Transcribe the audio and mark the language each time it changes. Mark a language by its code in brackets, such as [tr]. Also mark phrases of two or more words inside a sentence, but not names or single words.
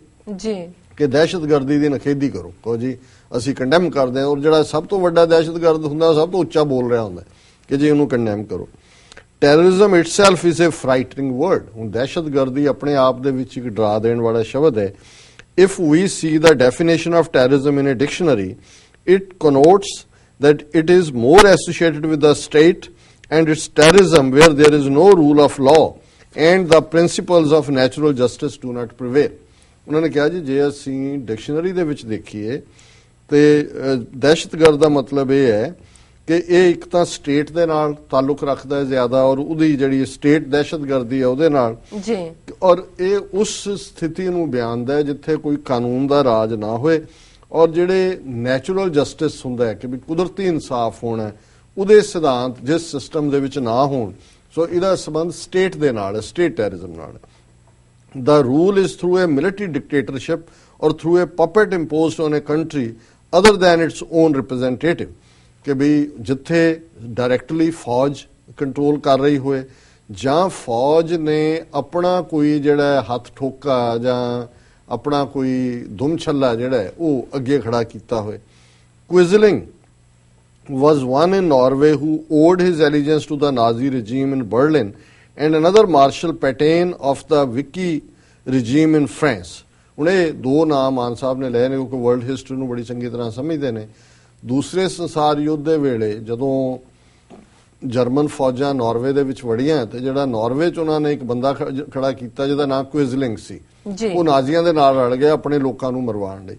[pa] ਜੀ ਕਿ ਦਹਿਸ਼ਤਗਰਦੀ ਦੀ ਨਖੇਦੀ ਕਰੋ, ਕਹੋ ਜੀ ਅਸੀਂ ਕੰਡੈਮ ਕਰਦੇ ਹਾਂ, ਔਰ ਜਿਹੜਾ ਸਭ ਤੋਂ ਵੱਡਾ ਦਹਿਸ਼ਤਗਰਦ ਹੁੰਦਾ ਸਭ ਤੋਂ ਉੱਚਾ ਬੋਲ ਰਿਹਾ ਹੁੰਦਾ ਕਿ ਜੀ ਉਹਨੂੰ ਕੰਡੈਮ ਕਰੋ। [en] terrorism itself is a frightening word, [pa] ਹੁਣ ਦਹਿਸ਼ਤਗਰਦੀ ਆਪਣੇ ਆਪ ਦੇ ਵਿੱਚ ਇੱਕ ਡਰਾ ਦੇਣ ਵਾਲਾ ਸ਼ਬਦ ਹੈ। [en] If we see the definition of terrorism in a dictionary, it connotes that it is more associated with the state and its terrorism where there is no rule of law and the principles of natural justice do not prevail. [pa] ਉਹਨਾਂ ਨੇ ਕਿਹਾ ਜੀ ਜੇ ਅਸੀਂ ਡਿਕਸ਼ਨਰੀ ਦੇ ਵਿੱਚ ਦੇਖੀਏ ਤੇ ਦਹਿਸ਼ਤਗਰਦ ਦਾ ਮਤਲਬ ਇਹ ਹੈ ਕਿ ਇਹ ਇੱਕ ਤਾਂ ਸਟੇਟ ਦੇ ਨਾਲ ਤਾਲੁਕ ਰੱਖਦਾ ਹੈ ਜ਼ਿਆਦਾ, ਔਰ ਉਹਦੀ ਜਿਹੜੀ ਸਟੇਟ ਦਹਿਸ਼ਤਗਰਦੀ ਹੈ ਉਹਦੇ ਨਾਲ ਜੀ, ਔਰ ਇਹ ਉਸ ਸਥਿਤੀ ਨੂੰ ਬਿਆਨਦਾ ਹੈ ਜਿੱਥੇ ਕੋਈ ਕਾਨੂੰਨ ਦਾ ਰਾਜ ਨਾ ਹੋਏ ਔਰ ਜਿਹੜੇ [en] natural justice [pa] ਹੁੰਦਾ ਹੈ ਕਿ ਵੀ ਕੁਦਰਤੀ ਇਨਸਾਫ ਹੋਣਾ, ਉਹਦੇ ਸਿਧਾਂਤ ਜਿਸ ਸਿਸਟਮ ਦੇ ਵਿੱਚ ਨਾ ਹੋਣ। ਸੋ ਇਹਦਾ ਸੰਬੰਧ ਸਟੇਟ ਦੇ ਨਾਲ ਹੈ, [en] state terrorism [pa] ਨਾਲ। [en] The rule is through a military dictatorship or through a puppet imposed on a country other than its own representative, [pa] ਕਿ ਵੀ ਜਿੱਥੇ ਡਾਇਰੈਕਟਲੀ ਫੌਜ ਕੰਟਰੋਲ ਕਰ ਰਹੀ ਹੋਏ ਜਾਂ ਫੌਜ ਨੇ ਆਪਣਾ ਕੋਈ ਜਿਹੜਾ ਹੱਥ ਠੋਕਾ ਜਾਂ ਆਪਣਾ ਕੋਈ ਦੁਮ ਛੱਲਾ ਜਿਹੜਾ ਹੈ ਉਹ ਅੱਗੇ ਖੜਾ ਕੀਤਾ ਹੋਏ। [en] Quisling was one in Norway who owed his allegiance to the Nazi regime in Berlin and another Marshal Pétain of the Vichy regime in France. [pa] ਹੁਣ ਇਹ ਦੋ ਨਾਮ ਮਾਨ ਸਾਹਿਬ ਨੇ ਲਏ ਨੇ ਕਿਉਂਕਿ [en] world history [pa] ਨੂੰ ਬੜੀ ਚੰਗੀ ਤਰ੍ਹਾਂ ਸਮਝਦੇ ਨੇ। ਦੂਸਰੇ ਸੰਸਾਰ ਯੁੱਧ ਦੇ ਵੇਲੇ ਜਦੋਂ ਜਰਮਨ ਫੌਜਾਂ ਨਾਰਵੇ ਦੇ ਵਿੱਚ ਵੜੀਆਂ ਤੇ ਜਿਹੜਾ ਨਾਰਵੇ 'ਚ ਉਹਨਾਂ ਨੇ ਇੱਕ ਬੰਦਾ ਖੜਾ ਕੀਤਾ ਜਿਹਦਾ ਨਾਮ ਕੁਇਜ਼ਲਿੰਗ ਸੀ, ਉਹ ਨਾਜ਼ੀਆਂ ਦੇ ਨਾਲ ਰਲ ਗਿਆ ਆਪਣੇ ਲੋਕਾਂ ਨੂੰ ਮਰਵਾਉਣ ਲਈ।